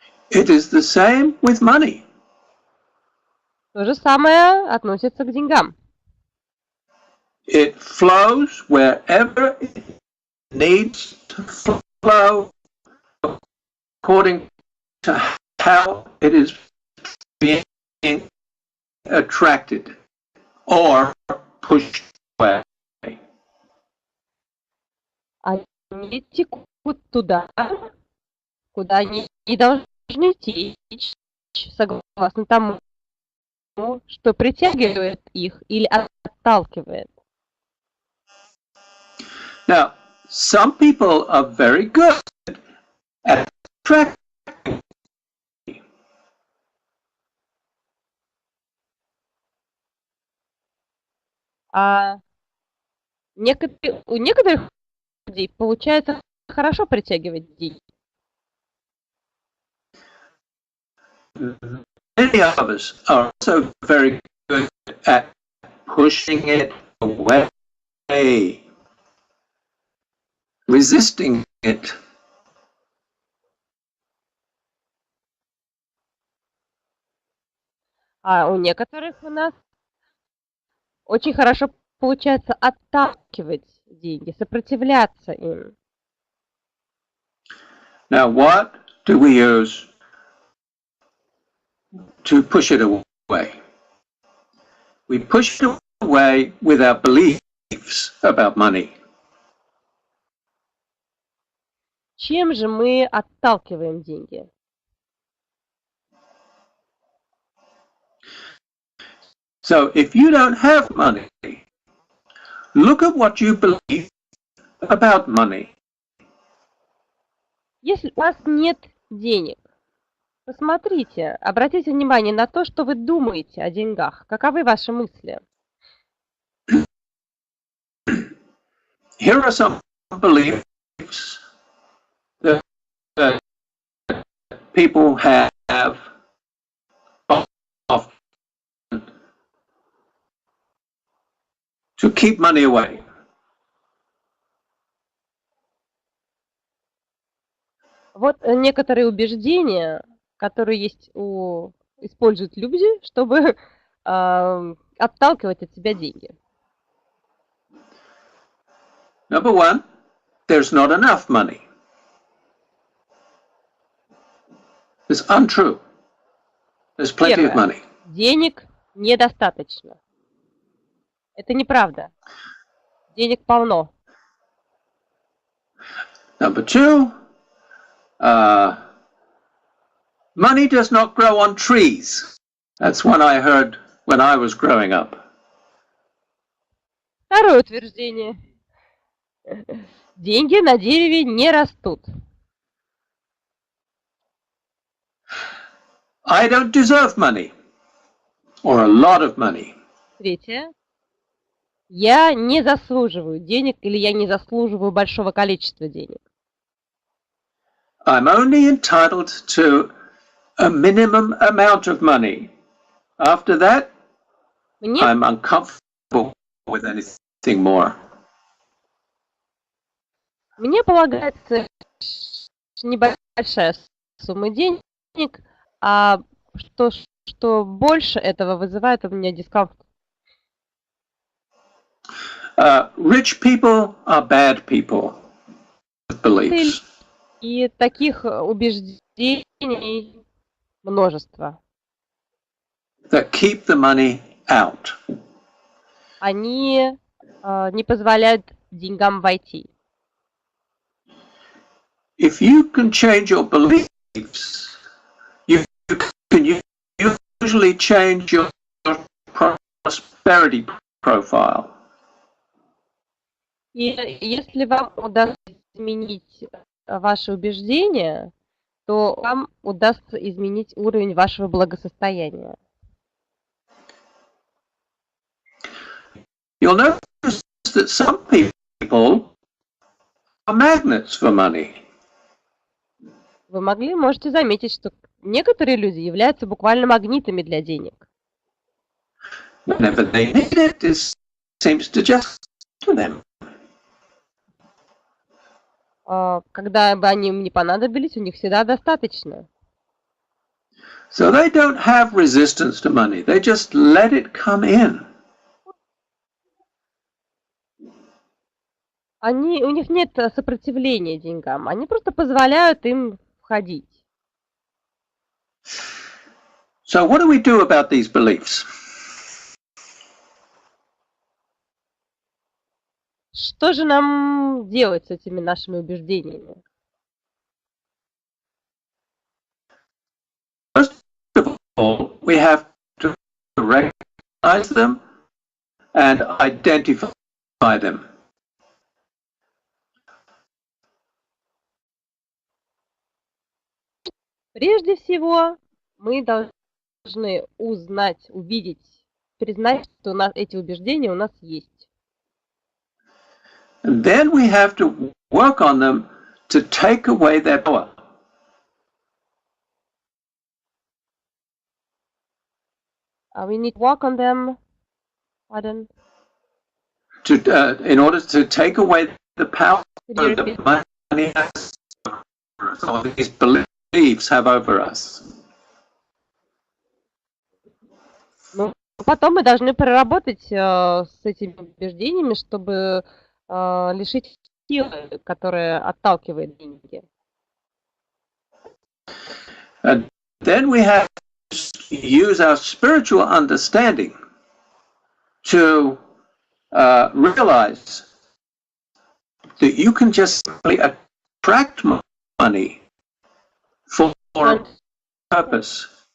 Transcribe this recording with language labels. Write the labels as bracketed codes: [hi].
[en] It is the same with money. [ru] То же самое относится к деньгам. [en] It flows wherever it needs to flow according to how it is being attracted or pushed away. [ru] Они текут туда, куда они не должны течь, согласно тому, что притягивает их или отталкивает. [en] Now, some people are very good at attracting. [ru] А у некоторых людей получается хорошо притягивать деньги. [en] Many of us are also very good at pushing it away, resisting it. [ru] А у некоторых у нас очень хорошо получается отталкивать деньги, сопротивляться им. [en] Now, what do we use to push it away? We push it away with our beliefs about money. [ru] Чем же мы отталкиваем деньги? [en] So if you don't have money, look at what you believe about money. [ru] Если у вас нет денег, посмотрите, обратите внимание на то, что вы думаете о деньгах. Каковы ваши мысли? [en] Here are some beliefs that people have often to keep money away. [ru] Вот некоторые убеждения, которые используют люди, чтобы отталкивать от себя деньги. [en] Number one, there's not enough money. It's untrue. There's plenty of money. [ru] Денег недостаточно. Это неправда. Денег полно. [en] Number two, money does not grow on trees. That's one I heard when I was growing up. [ru] Второе утверждение. Деньги на дереве не растут. [en] I don't deserve money, or a lot of money. [ru] Третье. Я не заслуживаю денег или я не заслуживаю большого количества денег. [en] I'm only entitled to a minimum amount of money. After that, I'm uncomfortable with anything more. [ru] Мне полагается небольшая сумма денег, а что больше этого вызывает у меня дискомфорт. [en] Rich people are bad people with beliefs. [ru] И таких убеждений множество. [en] That keep the money out. [ru] Они не позволяют деньгам войти. [en] If you can change your beliefs, you can usually change your prosperity profile. [ru] И если вам удастся изменить ваши убеждения, то вам удастся изменить уровень вашего благосостояния. [en] You'll notice that some people are magnets for money. [ru] Вы можете заметить, что некоторые люди являются буквально магнитами для денег. [en] Whenever they need it, it seems to just to them. [ru] Когда бы они им не понадобились, у них всегда достаточно. [en] So they don't have resistance to money. They just let it come in. [ru] У них нет сопротивления деньгам. Они просто позволяют им входить. [en] So what do we do about these beliefs? [ru] Что же нам делать с этими нашими убеждениями? [en] First of all, we have to recognize them and identify them. [ru] Прежде всего, мы должны узнать, увидеть, признать, что эти убеждения у нас есть. [en] And then we have to work on them to take away their power. We need to work on them, pardon? In order to take away the power that money has over us, or these beliefs have over us. [ru] Ну, потом мы должны проработать с этими убеждениями, чтобы лишить силы, которая отталкивает деньги. [en] And then we have to use our spiritual understanding to realize that you can just simply attract money for a purpose.